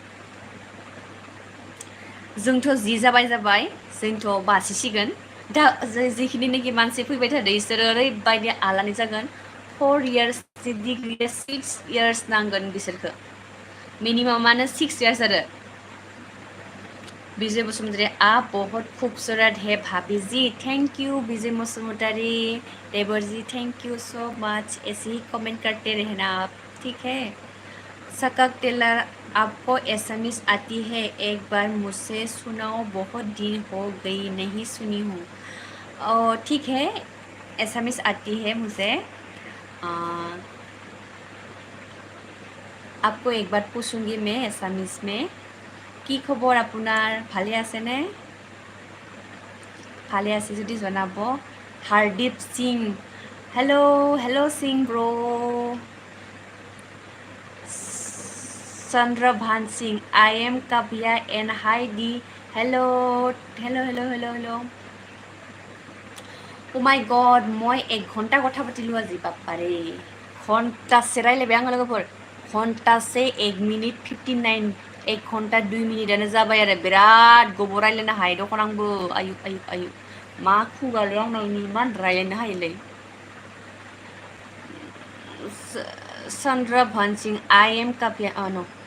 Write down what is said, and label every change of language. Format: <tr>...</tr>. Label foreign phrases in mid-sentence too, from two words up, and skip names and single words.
<brx>जोंथ' जि जाबाय जोंथ' बासिसिगोन दा जिखिनिनाखि मानसि फैबाय थादों बिसोरो ओरैबायदि आलानि जागोन 4 years डिग्रि 6 years नांगोन बिसोरखो मिनिमामानो 6 years आरो</brx> <hi>विजय बसुमतारी आप बहुत खूबसूरत है भाभी जी</hi> <en>thank you</en> <hi>विजय बसुमतारी देवर जी</hi> <en>thank you so much</en> <hi>ऐसे ही कमेंट करते रहना आप ठीक है सकक टेलर आपको एसएमएस आती है एक बार मुझसे सुनाओ बहुत दिन हो गई नहीं सुनी हूँ ठीक है एसएमएस आती है मुझे आपको एक बार पूछूंगी मैं एसएमएस में</hi> <as>কি খবৰ আপোনাৰ ভালে আছেনে ভালে আছে যদি জনাব হাৰদীপ সিং হেল্ল' সিং ব্ৰ</as> <en>চন্দ্ৰভান সিং I am Kabiya and hi D hello oh my god মই</en> <as>1 ঘণ্টা কথা পাতিলোঁ আজি বাপ্পাৰে ঘণ্টাছে</as> <brx>रायलायबाय आङो लोगोफोर घन्टासे 1 minute 59 1 घन्टा 2 मिनिटानो जाबाय आरो बिराद गोबाव रायलायनो हायो दखन आंबो आयु मा खुगालै आंनाव इमान रायलायनो हायोलै चंद्रभान सिंह</brx> <en>I am</en> <brx>कापिया नो</brx>